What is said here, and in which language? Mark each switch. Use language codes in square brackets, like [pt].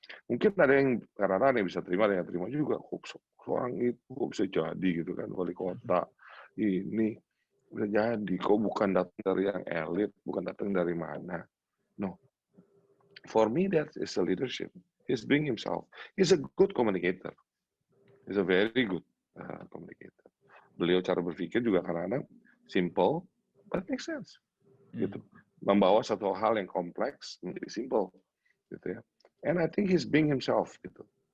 [id] Mungkin ada yang karena yang bisa terima, ada yang terima juga. Seorang itu kok bisa jadi gitu kan, wali kota ini bisa jadi. Kok bukan datang dari yang elit, bukan datang dari mana. [en] No. For me, that is a leadership. He's being himself. He's a good communicator. He's a very good communicator. [id] Beliau cara berpikir juga kadang-kadang [en] simple, but makes sense. gitu. [id] Membawa satu hal yang kompleks menjadi simple, gitu ya. [en] And I think he's being himself, gitu.